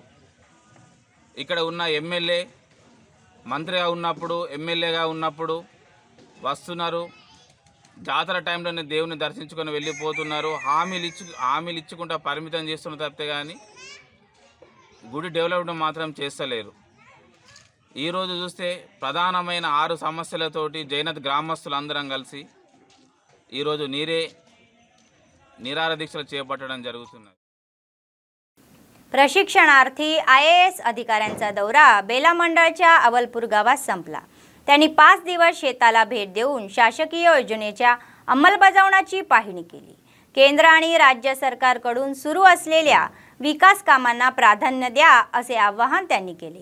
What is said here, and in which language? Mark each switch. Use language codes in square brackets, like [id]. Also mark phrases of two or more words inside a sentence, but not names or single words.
[te] ఇక్కడ ఉన్న ఎమ్మెల్యే మంత్రిగా ఉన్నప్పుడు, ఎమ్మెల్యేగా ఉన్నప్పుడు వస్తున్నారు, జాతర టైంలోనే దేవుని దర్శించుకొని వెళ్ళిపోతున్నారు, హామీలు ఇచ్చుకుంటా పరిమితం చేస్తున్నారు తప్పితే కానీ గుడి డెవలప్మెంట్ మాత్రం చేస్తలేరు. ఈరోజు చూస్తే ప్రధానమైన 6 సమస్యలతోటి జైనత్ గ్రామస్తులందరం కలిసి ఈరోజు నిరాహార దీక్షలు చేపట్టడం జరుగుతున్నది. [mr] प्रशिक्षणार्थी IAS अधिकाऱ्यांचा दौरा बेला मंडळच्या अवलपूर गावात संपला. त्यांनी 5 दिवस शेताला भेट देऊन शासकीय योजनेच्या अंमलबजावणीची पाहणी केली. केंद्र आणि राज्य सरकारकडून सुरू असलेल्या विकास कामांना प्राधान्य द्या असे आवाहन त्यांनी केले.